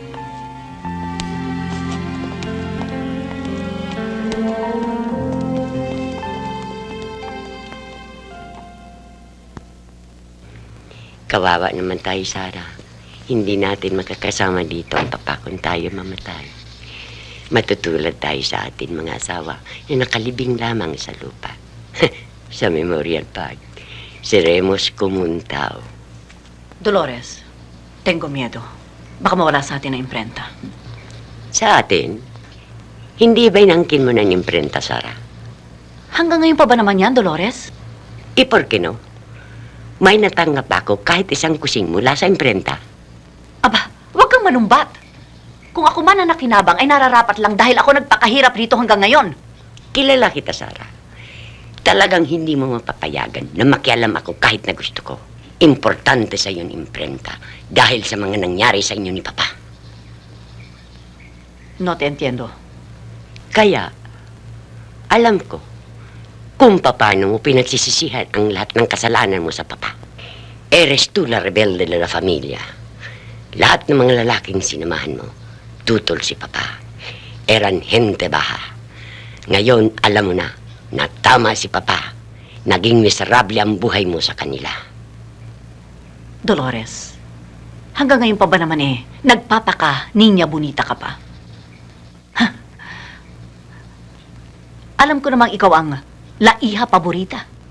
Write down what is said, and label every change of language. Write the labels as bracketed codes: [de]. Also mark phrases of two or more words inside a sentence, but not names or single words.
[tl] Kawawa naman tayo, Sarah. Hindi natin makakasama dito ang papa kung tayo mamatay. Matutulad tayo sa atin mga asawa na nakalibing lamang sa lupa. Sa Memorial Park. [es] Seremos Comuntao. Dolores, tengo miedo. [tl] Baka mawala sa atin ang imprenta. Sa atin, hindi ba inangkin mo ng imprenta, Sarah? Hanggang ngayon pa ba naman yan, Dolores? [es] Por qué no? [tl] May natanggap ako kahit isang kusing mula sa imprenta. Aba, huwag kang manumbat. Kung ako man ang nakinabang ay nararapat lang dahil ako nagpakahirap dito hanggang ngayon. Kilala kita, Sarah. Talagang hindi mo mapapayagan na makialam ako kahit na gusto ko. Importante sa iyong imprenta dahil sa mga nangyari sa inyo ni Papa. [es] No te entiendo. [tl] Kaya, alam ko kung paano mo pinagsisisihan ang lahat ng kasalanan mo sa Papa. [es] Eres tú la rebelde de la familia. [tl] Lahat ng mga lalaking sinamahan mo, tutol si Papa. [es] Eran gente baja. [tl] Ngayon, alam mo na tama si Papa. Naging miserable ang buhay mo sa kanila. Dolores, hanggang ngayon pa ba naman nagpapaka, [es] niña bonita [tl] ka pa? Ha? Alam ko namang ikaw ang [es] laiha paborita.